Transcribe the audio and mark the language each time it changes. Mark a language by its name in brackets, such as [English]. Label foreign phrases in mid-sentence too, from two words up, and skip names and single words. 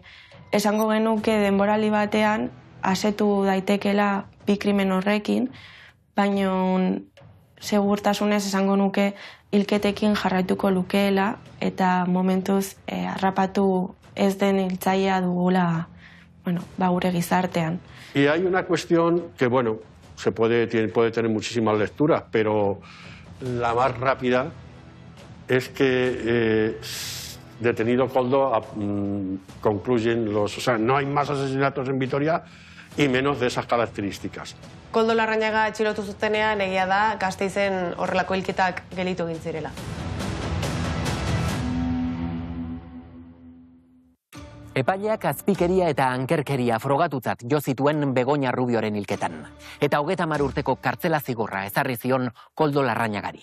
[Basque] Esango genuke denboraldi batean asetu daitekela 2 krimen horrekin, baina segurtasunez esango nuke hilketekin jarraituko lukeela eta momentuz harrapatu ez den hiltzailea dugula gure gizartean. [Spanish] Y hay una cuestión que, bueno, puede tener muchísimas lecturas, pero la más rápida es que detenido Koldo concluyen o sea, no hay más asesinatos en Vitoria y menos de esas características. [Basque] Koldo Larrañaga atxilotu zutenean egia da Gasteizen horrelako hilketak gelditu egin zirela. Epaileak azpikeria eta ankerkeria frogatutzat jo zituen Begoña Rubioren hilketan. Eta 30 urteko kartzela zigorra ezarri zion Koldo Larrañagari.